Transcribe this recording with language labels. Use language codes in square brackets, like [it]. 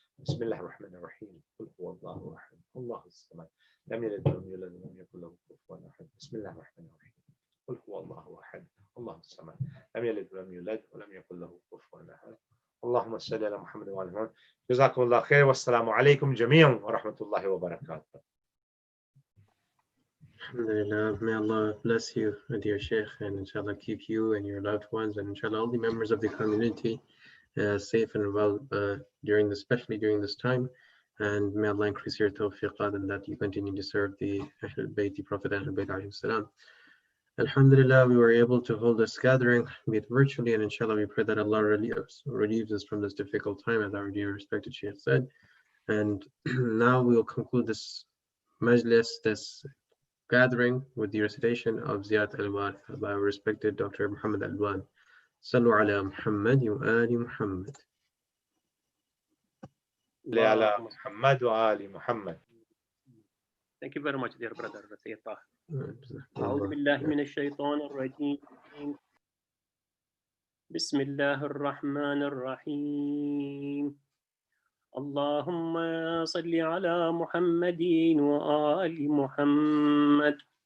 [ar] بسم الله الرحمن الرحيم. قل هو الله أحد الله الصمد لم يلد ولم يولد ولم يكن له كفوا أحد. بسم الله الرحمن الرحيم. قل هو الله أحد الله الصمد لم يلد ولم يولد ولم يكن له كفوا أحد. اللهم صل على محمد وعلى محمد. جزاكم الله خير والسلام عليكم جميعا ورحمة الله وبركاته. Alhamdulillah. [en] May Allah bless you, my dear Sheikh, and inshallah keep you and your loved ones and inshallah all the members of the community safe and well especially during this time. And may Allah increase your tawfiqat and that you continue to serve the Ahlul Bayt, the Prophet Ahlul Bayt alayhi salam. Alhamdulillah, we were able to hold this gathering, be it virtually, and inshallah we pray that Allah relieves us from this difficult time, as our dear respected Sheikh said. And now we will conclude this majlis, this gathering, with the recitation of Ziyarat al-Warith by our respected Dr. [ar] Muhammad Alwan. Sallu ala Muhammad wa ali Muhammad. على محمد وآل محمد. [en] Thank you very much, dear brother Sayyid Taha. [ar] أعوذ بالله من الشيطان الرجيم. بسم الله الرحمن الرحيم. اللهم صل على محمد وآل محمد.